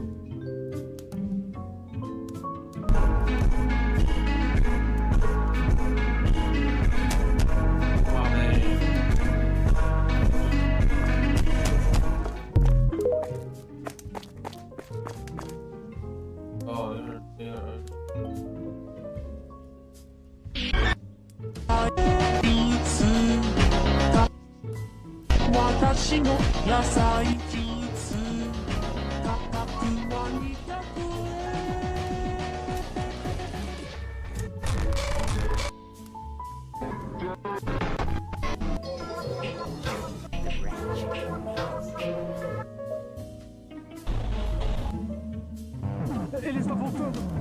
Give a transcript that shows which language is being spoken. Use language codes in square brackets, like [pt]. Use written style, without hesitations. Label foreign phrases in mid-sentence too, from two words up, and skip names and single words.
[en] Wow, man. Oh, they're [ja] 私の野菜ジュース価格は200円 [pt] Ele está voltando!